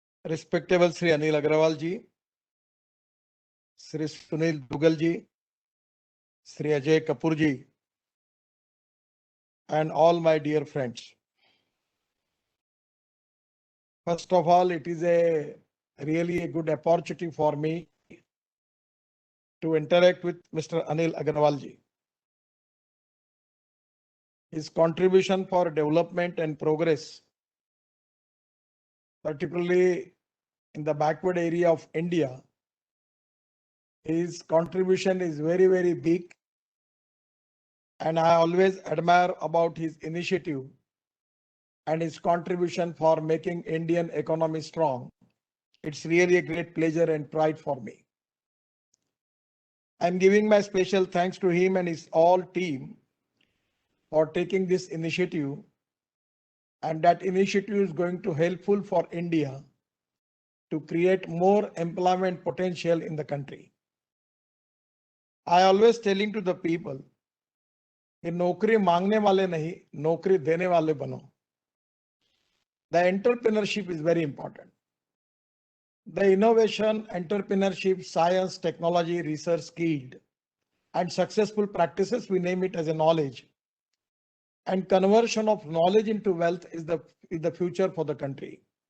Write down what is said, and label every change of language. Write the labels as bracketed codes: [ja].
[en] Respectable Shri Anil Agarwal ji, Shri Sunil Duggal ji, Shri Ajay Kapoor ji, and all my dear friends. First of all, it is really a good opportunity for me to interact with Mr. Anil Agarwal ji. His contribution for development and progress, particularly in the backward area of India, his contribution is very, very big. And I always admire about his initiative and his contribution for making Indian economy strong. It's really a great pleasure and pride for me. I'm giving my special thanks to him and his all team for taking this initiative, and that initiative is going to helpful for India to create more employment potential in the country. I always telling to the people, [hi] कि नौकरी मांगने वाले नहीं, नौकरी देने वाले बनो. [en] The entrepreneurship is very important. The innovation, entrepreneurship, science, technology, research, skilled and successful practices, we name it as a knowledge. And conversion of knowledge into wealth is the future for the country.